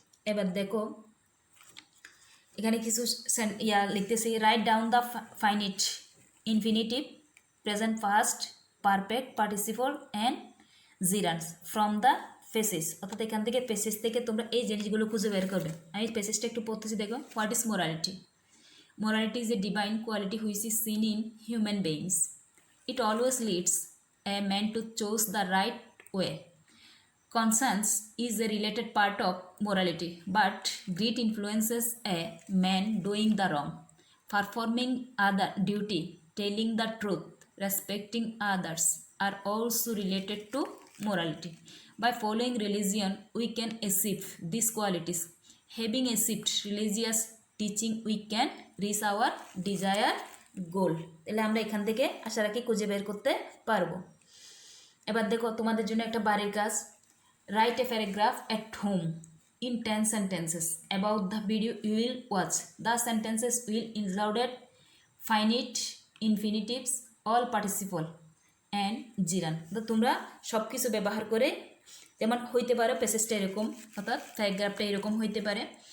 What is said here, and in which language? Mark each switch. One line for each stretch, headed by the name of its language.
Bangla: এবার দেখো এখানে কিছু লিখতেছি,
English: write down the finite infinitive, present first, perfect participle and gerunds from the passage,
Bangla: অর্থাৎ এখান থেকে পেসেজ থেকে তোমরা এই জিনিসগুলো খুঁজে বের করবে। আমি পেসেজটা একটু পড়তেছি, দেখো।
English: What is morality? Morality is a divine quality which is seen in human beings. It always leads a man to choose the right way. Conscience is a related part of morality, but greed influences a man doing the wrong, performing other duty, telling the truth, respecting others are also related to morality. By following religion, we can achieve these qualities. Having achieved religious teaching, we can reach our desired goal.
Bangla: তাহলে আমরা এখান থেকে আশা রাখি খুঁজে বের করতে পারবো। এবার দেখো তোমাদের জন্য একটা বাড়ির কাজ।
English: Write a paragraph at home in 10 sentences about the video you will watch. The sentences will include finite, infinitives, all participle and gerund.
Bangla: তো তোমরা সব কিছু ব্যবহার করে, যেমন হইতে পারে প্যাসেজটা এরকম, অর্থাৎ প্যারাগ্রাফটা এরকম হইতে পারে।